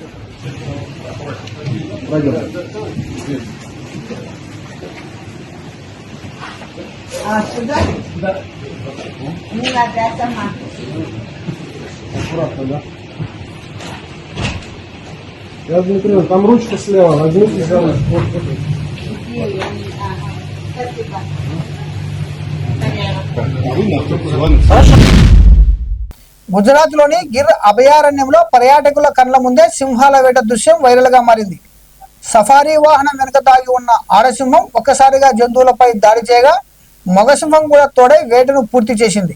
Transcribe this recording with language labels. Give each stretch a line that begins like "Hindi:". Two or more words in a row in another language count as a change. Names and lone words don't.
Russian: А сюда? Да. Не надо, я сама. Аккуратно, да? Я смотрю, там ручка слева, возьмите за ручку.
Telugu: గుజరాత్ లోని గిర్ అభయారణ్యంలో పర్యాటకుల కళ్ళ ముందే సింహాల వేట దృశ్యం వైరల్ గా మారింది. సఫారీ వాహనం వెనుక తాగి ఉన్న ఆడసింహం ఒక్కసారిగా జంతువులపై దాడి చేయగా మగ సింహం కూడా తోడై వేటను పూర్తి చేసింది.